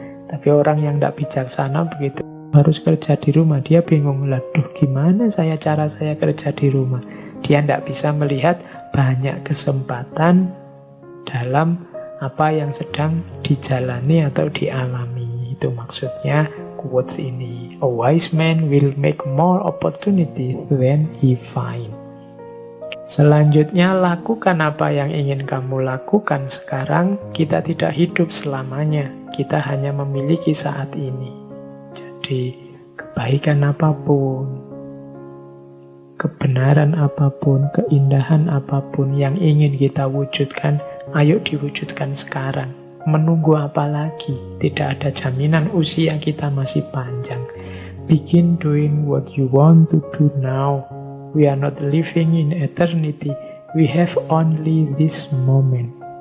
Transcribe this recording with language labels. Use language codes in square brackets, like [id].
[id] Tapi orang yang tidak bijaksana begitu harus kerja di rumah, dia bingung, laduh gimana cara saya kerja di rumah. Dia tidak bisa melihat banyak kesempatan dalam apa yang sedang dijalani atau dialami. Itu maksudnya quotes ini. [en] A wise man will make more opportunity than he find. [id] Selanjutnya, lakukan apa yang ingin kamu lakukan sekarang. Kita tidak hidup selamanya. Kita hanya memiliki saat ini. Jadi, kebaikan apapun, kebenaran apapun, keindahan apapun yang ingin kita wujudkan, ayo diwujudkan sekarang. Menunggu apa lagi? Tidak ada jaminan usia kita masih panjang. [en] Begin doing what you want to do now. We are not living in eternity. We have only this moment.